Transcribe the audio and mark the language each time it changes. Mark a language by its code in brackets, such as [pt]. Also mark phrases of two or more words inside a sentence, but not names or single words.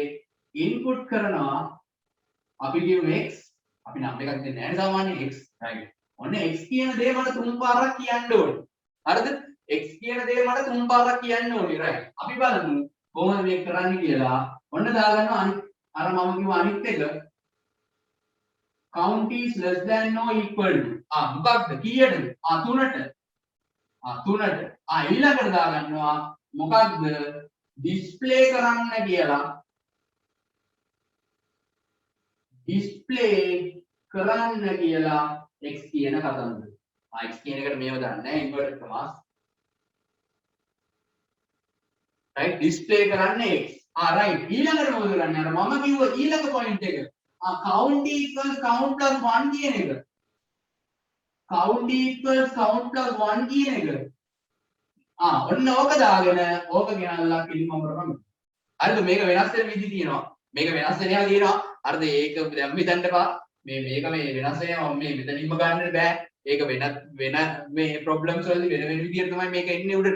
[si] ඉන්පුට් කරනවා අපි කියමු x අපි නම් එකක් දෙන්නේ නැහැ සාමාන්‍ය x right ඔන්න x කියන දේ මට තුන් පාරක් කියන්න ඕනේ හරිද x කියන දේ මට තුන් පාරක් කියන්න ඕනේ right අපි බලමු කොහොමද මේක කරන්නේ කියලා ඔන්න දාගන්නවා අර මම කිව්ව අනිත් එක [en] count is less than or equal to [si] මොකක්ද කීයටද 3ට ඊළඟට දාගන්නවා මොකක්ද display කරන්න කියලා display කරන්න කියලා x කියන කතන්දර. x කියන එකට මේව දාන්න නැහැ [en] inverted commas. right display [si] කරන්න x. right ඊළඟට මොකද කරන්නේ? අර මම කිව්ව ඊළඟ point එක. [en] count equals count plus 1 [si] කියන එක. [en] count equals count plus 1 [si] කියන එක. ඔන්න ඕක දාගෙන ඕක ගෙනල්ලා පිළිමම කරගන්න. හරිද මේක වෙනස් වෙන විදි තියෙනවා. මේක වෙනස් වෙනවා කියනවා. හරිද ඒක දැන් හිතන්න එපා. මේක මේ වෙනස් වෙනවා මේ මෙතනින්ම ගන්න බෑ. ඒක වෙන මේ ප්‍රොබ්ලම්ස් වලදී වෙන විදියට තමයි මේක එන්නේ උඩට.